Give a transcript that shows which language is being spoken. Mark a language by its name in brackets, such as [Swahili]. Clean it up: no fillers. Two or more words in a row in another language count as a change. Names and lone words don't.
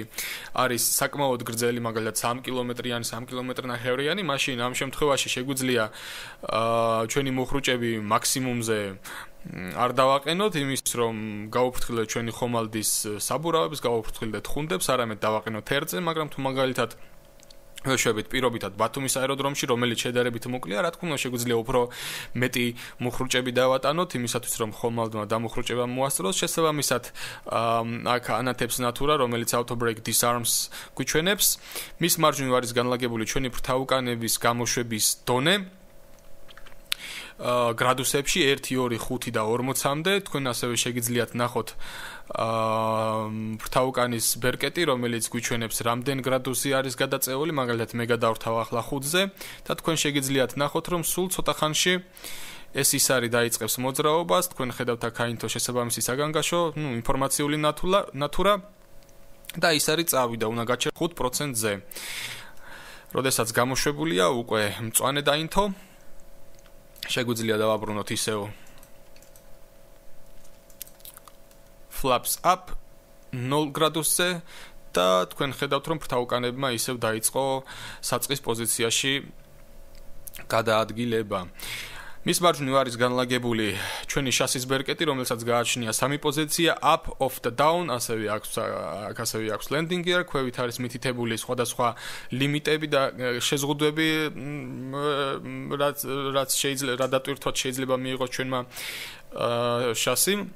[Georgian] არის საკმაოდ გრძელი, მაგალითად 3 კილომეტრიანი, 3 კილომეტრნახევრიანი, მაშინ ამ შემთხვევაში შეგვიძლია ჩვენი მოხრუჭები მაქსიმუმზე არ დავაყენოთ, იმის რომ გავუფრთხილდეთ ჩვენი ხომალდის საბურავებს, გავუფრთხილდეთ ხუნდებს, არამედ დავაყენოთ ერთზე, მაგრამ თუ მაგალითად ვეშვებით პირობითად ბათუმის აეროდრომში, რომელიც შედარებით მოკლეა, რა თქმა უნდა, შეგვიძლია უფრო მეტი მოხრუჭები დავატანოთ, იმისათვის რომ ხომალდმა დამოხრუჭება მოასწროს. შესაბამისად, აქ ანათებს ნათურა, რომელიც [English] auto brake disarms [Georgian] გვიჩვენებს. მის მარჯვნივ არის განლაგებული ჩვენი ფრთაუკანების გამოშვების დონე. გრადუსებში 1, 2, 5 და 40-მდე, თქვენ ასევე შეგიძლიათ ნახოთ ფრთაუკანის ბერკეტი, რომელიც გვიჩვენებს რამდენ გრადუსი არის გადაწეული, მაგალითად მე გადავრთავ ახლა 5-ზე და თქვენ შეგიძლიათ ნახოთ, რომ სულ ცოტა ხანში ეს ის არის დაიწყებს მოძრაობას, თქვენ ხედავთ აქ აინთო შესაბამისი საგანგაშო, ინფორმაციული ნათურა და ის არის წავიდა, უნდა გაჩერდეთ 5%-ზე. როდესაც გამოშვებულია უკვე მწვანე დაინთო, შეგვიძლია დავაბრუნოთ ისევ [English] flaps up [Georgian] 0 გრადუსზე და თქვენ ხედავთ, რომ ფრთაუკანებმა ისევ დაიწყო საწყის პოზიციაში გადაადგილება. მის მარჯვნივ არის განლაგებული ჩვენი შასის ბერკეტი, რომელსაც გააჩნია 3 პოზიცია, up, off და down, ასევე აქვს [English] landing gear, [Georgian] ქვევით არის მითითებული სხვადასხვა ლიმიტები და შეზღუდვები, რაც შეიძლება რა დატვირთვათ შეიძლება მიიღოს ჩვენმა შასი.